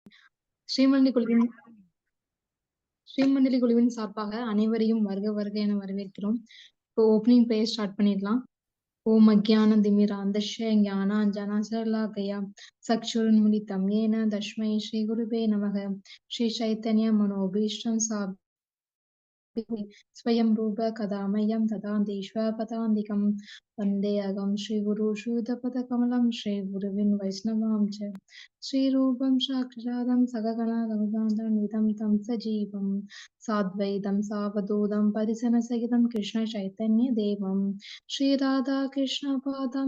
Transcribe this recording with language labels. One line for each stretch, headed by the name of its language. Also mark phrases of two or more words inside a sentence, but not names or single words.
Tamil: ஸ்ரீமந்தி குழுவின் ஸ்ரீமண்டலி குழுவின் சார்பாக அனைவரையும் வருக வருக என வரவேற்கிறோம். இப்போ
English: opening prayer start
Tamil: பண்ணிடலாம்.
Sanskrit: ॐ अज्ञानतिमिरान्धस्य ज्ञानाञ्जनशलाकया चक्षुरुन्मीलितं येन तस्मै श्री गुरवे नमः. श्री चैतन्य मनोऽभीष्टं स्वयं रूप कदा मह्यं ददान्तीश्वरपदान्तिकं वन्देऽहं श्रीगुरु श्रीयुतपदकमलं श्रीगुरुविन् वैष्णवां च श्रीरूपं साक्षादं सगगणरघुनाथान्वितं तं सजीवं साद्वैतं सावधूतं परिजनसहितं कृष्णचैतन्यदेवं श्रीराधाकृष्णपादां